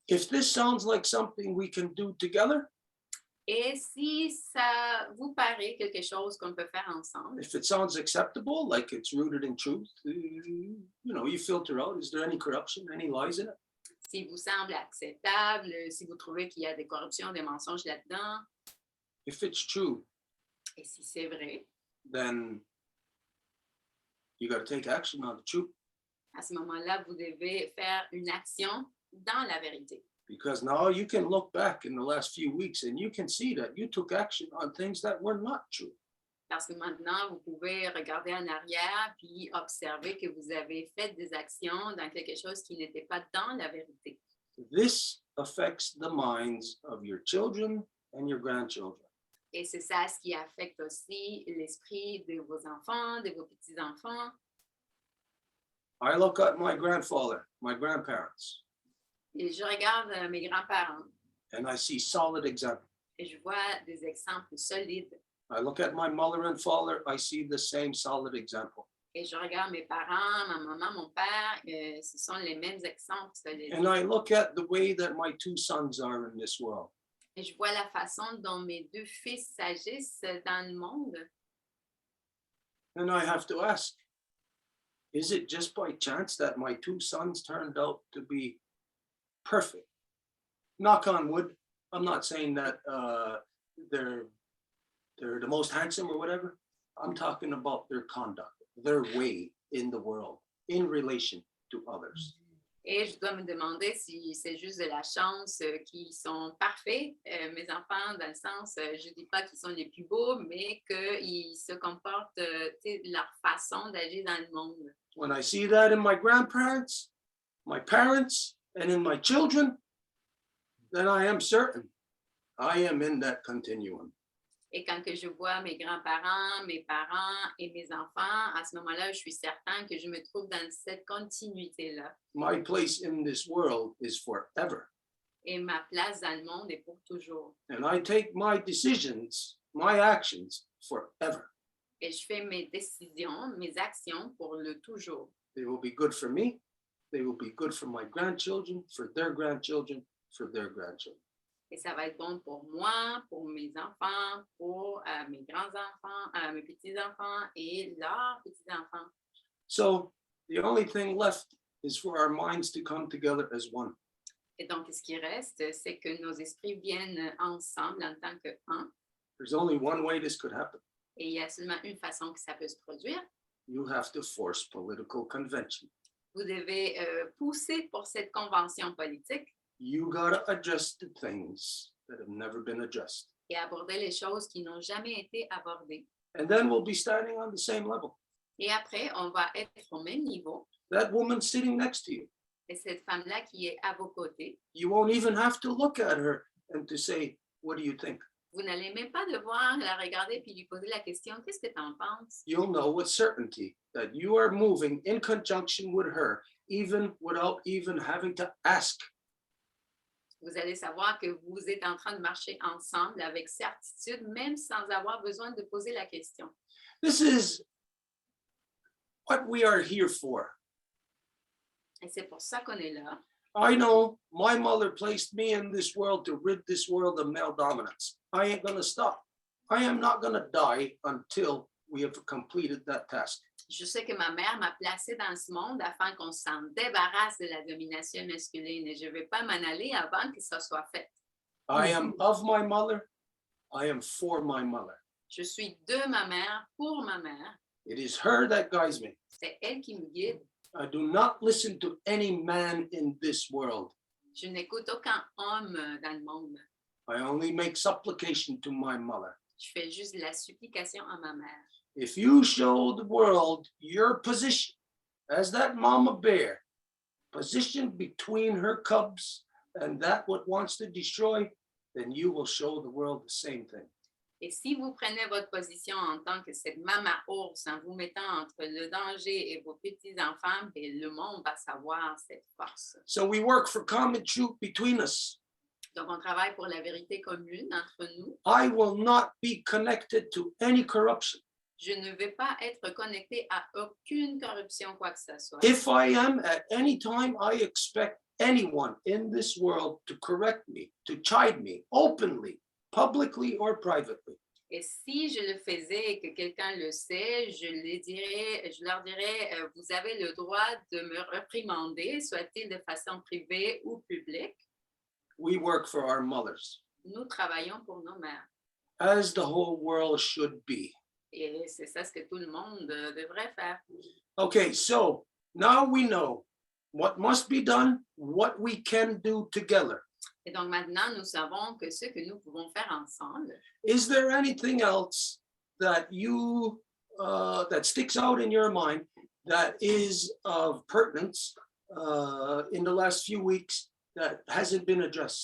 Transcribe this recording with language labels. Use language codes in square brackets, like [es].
[en] If this sounds like something we can do together, [fr] Et si ça vous paraît quelque chose qu'on peut faire ensemble, [en] if it sounds acceptable, like it's rooted in truth, you filter out, is there any corruption, any lies in it? [fr] si vous semble acceptable, si vous trouvez qu'il y a des corruptions, des mensonges là-dedans, [en] If it's true, [fr] et si c'est vrai, [en] then you got to take action on the truth, [fr] à ce moment-là, vous devez faire une action dans la vérité. [en] because now you can look back in the last few weeks and you can see that you took action on things that were not true. [fr] Parce que maintenant, vous pouvez regarder en arrière puis observer que vous avez fait des actions dans quelque chose qui n'était pas dans la vérité. [en] This affects the minds of your children and your grandchildren. [fr] Et c'est ça ce qui affecte aussi l'esprit de vos enfants, de vos petits-enfants. [en] I look at my grandfather, my grandparents, [fr] Et je regarde mes grands-parents [en] and I see solid examples. [fr] et je vois des exemples solides. [en] I look at my mother and father, I see the same solid example. [fr] Et je regarde mes parents, ma maman, mon père, ce sont les mêmes exemples solides. [en] And I look at the way that my two sons are in this world. [fr] Et je vois la façon dont mes deux fils s'agissent dans le monde. [en] And I have to ask, is it just by chance that my two sons turned out to be perfect? Knock on wood. I'm not saying that they're the most handsome or whatever. I'm talking about their conduct, their way in the world, in relation to others. [fr] Et je dois me demander si c'est juste de la chance qu'ils sont parfaits, mes enfants, dans le sens, je ne dis pas qu'ils sont les plus beaux, mais qu'ils se comportent, leur façon d'agir dans le monde. [en] When I see that in my grandparents, my parents, and in my children, then I am certain I am in that continuum. [fr] Et quand que je vois mes grands-parents, mes parents et mes enfants, à ce moment-là, je suis certain que je me trouve dans cette continuité-là. [en] My place in this world is forever. [fr] Et ma place dans le monde est pour toujours. [en] And I take my decisions, my actions forever. [fr] Et je fais mes décisions, mes actions pour le toujours. [en] They will be good for me. They will be good for my grandchildren, for their grandchildren, for their grandchildren. [fr] Et ça va être bon pour moi, pour mes enfants, pour mes grands-enfants, mes petits-enfants et leurs petits-enfants. [en] So the only thing left is for our minds to come together as one. [fr] Et donc, ce qui reste, c'est que nos esprits viennent ensemble en tant qu'un. [en] There's only one way this could happen. [fr] Et il y a seulement une façon que ça peut se produire. [en] You have to force political convention. [fr] Vous devez pousser pour cette convention politique [en] You gotta address the things that have never been addressed. [fr] et aborder les choses qui n'ont jamais été abordées. [en] And then we'll be standing on the same level. [fr] Et après, on va être au même niveau. [en] That woman sitting next to you, [fr] Et cette femme-là qui est à vos côtés, [en] you won't even have to look at her and to say, what do you think? [fr] Vous n'allez même pas devoir la regarder puis lui poser la question, qu'est-ce que tu en penses? [en] You'll know with certainty that you are moving in conjunction with her, even without even having to ask. [fr] Vous allez savoir que vous êtes en train de marcher ensemble avec certitude, même sans avoir besoin de poser la question. [en] This is what we are here for. [fr] Et c'est pour ça qu'on est là. [en] I know my mother placed me in this world to rid this world of male dominance. I ain't going to stop. I am not going to die until we have completed that task. [fr] Je sais que ma mère m'a placée dans ce monde afin qu'on s'en débarrasse de la domination masculine et je ne vais pas m'en aller avant que ça soit fait. [en] I am of my mother. I am for my mother. [fr] Je suis de ma mère, pour ma mère. [en] It is her that guides me. [fr] C'est elle qui me guide. [en] I do not listen to any man in this world. [fr] Je n'écoute aucun homme dans le monde. [en] I only make supplication to my mother. [fr] Je fais juste de la supplication à ma mère. [en] If you show the world your position as that mama bear, positioned between her cubs and that what wants to destroy, then you will show the world the same thing. [fr] Et si vous prenez votre position en tant que cette maman ours, en vous mettant entre le danger et vos petits-enfants, ben, le monde va savoir cette force. [en] So we work for common truth between us. [fr] Donc, on travaille pour la vérité commune entre nous. [en] I will not be connected to any corruption. [fr] Je ne vais pas être connecté à aucune corruption, quoi que ce soit. [en] If I am at any time, I expect anyone in this world to correct me, to chide me openly, publicly or privately. [fr] Et si je le faisais et que quelqu'un le sait, je leur dirais, vous avez le droit de me réprimander, soit-il de façon privée ou publique. [en] We work for our mothers, [fr] Nous travaillons pour nos mères. [en] as the whole world should be. [fr] Et c'est ça ce que tout le monde devrait faire. [en] Okay, so now we know what must be done, what we can do together. [fr] Et donc maintenant, nous savons que ce que nous pouvons faire ensemble. [en] Is there anything else that you that sticks out in your mind that is of pertinence in the last few weeks that hasn't been addressed?